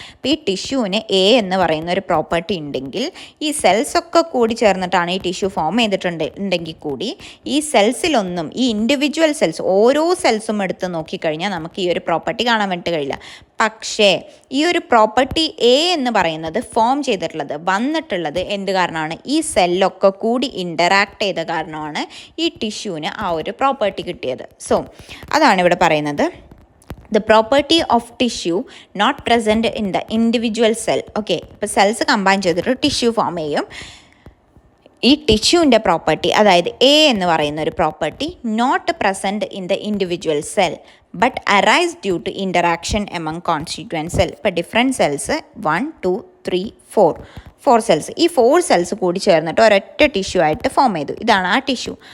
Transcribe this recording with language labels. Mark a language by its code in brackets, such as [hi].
[ml] അപ്പോൾ ഈ ടിഷ്യൂവിന് എ എന്ന് പറയുന്ന ഒരു പ്രോപ്പർട്ടി ഉണ്ടെങ്കിൽ ഈ സെൽസൊക്കെ കൂടി ചേർന്നിട്ടാണ് ഈ ടിഷ്യൂ ഫോം ചെയ്തിട്ടുണ്ടെങ്കിൽ കൂടി ഈ സെൽസിലൊന്നും, ഈ ഇൻഡിവിജ്വൽ സെൽസ് ഓരോ സെൽസും എടുത്ത് നോക്കിക്കഴിഞ്ഞാൽ നമുക്ക് ഈ ഒരു പ്രോപ്പർട്ടി കാണാൻ വേണ്ടിയിട്ട് കഴിയില്ല. പക്ഷേ ഈ ഒരു പ്രോപ്പർട്ടി എ എന്ന് പറയുന്നത് ഫോം ചെയ്തിട്ടുള്ളത്, വന്നിട്ടുള്ളത് എന്ത് കാരണമാണ്, ഈ സെല്ലൊക്കെ കൂടി ഇൻ്ററാക്ട് ചെയ്ത കാരണമാണ് ഈ ടിഷ്യൂവിന് ആ ഒരു പ്രോപ്പർട്ടി കിട്ടിയത്. സോ അതാണ് ഇവിടെ പറയുന്നത്, [en] the property of tissue not present in the individual cell. [ml] Okay, ഇപ്പോൾ സെൽസ് കമ്പൈൻ ചെയ്തിട്ട് ടിഷ്യൂ ഫോം ചെയ്യും. ഈ ടിഷ്യൂവിൻ്റെ പ്രോപ്പർട്ടി, അതായത് എ എന്ന് പറയുന്ന ഒരു property [en] Not present in the individual cell but arise due to interaction among constituent cell. [ml] ഇപ്പോൾ different cells 1 2 3 4 cells, ഈ 4 സെൽസ് കൂടി ചേർന്നിട്ട് ഒരൊറ്റ ടിഷ്യൂ ആയിട്ട് ഫോം ചെയ്തു. ഇതാണ് ആ ടിഷ്യൂ.